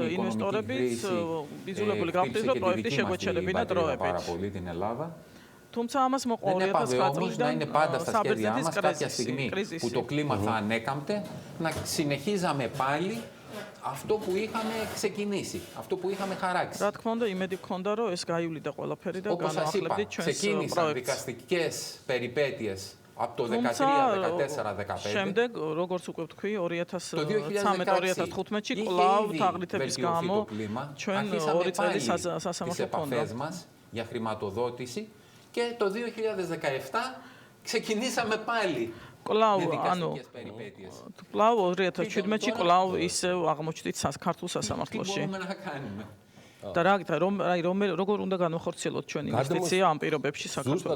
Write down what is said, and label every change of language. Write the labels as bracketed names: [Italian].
[Greek] Η οικονομική κρίση χτύπησε και τη δική μας την πατρίδα πάρα πολύ, την Ελλάδα. [Georgian] Თუმცა ამას მოყვა 2010 [Greek] να είναι πάντα στα σχέδιά μας κάποια στιγμή που το κλίμα θα ανέκαμπτε, να συνεχίζαμε πάλι αυτό που είχαμε ξεκινήσει, αυτό που είχαμε χαράξει. [Georgian] Რა თქმა უნდა, იმედი გქონდა, რომ ეს გაივლიდა ყველაფერი და განვახლებდით ჩვენს პროექტს. [Greek] Ξεκίνησαν δικαστικές περιπέτειες από το 2013-2014-2015. [Georgian] შემდეგ, როგორც უკვე ვთქვი, 2013-2015-ში კვლავ თაღლითების გამო ჩვენ 2 წელი სასამართლო ქონდა. [Greek] Για χρηματοδότηση και το 2017 ξεκινήσαμε πάλι. [Georgian] კვლავ, ანუ კვლავ 2017-ში კვლავ ისევ აღმოჩნდით ქართულ სასამართლოში. და როგორ უნდა განვახორციელოთ ჩვენ ინვესტიცია ამ პირობებში საქართველოში?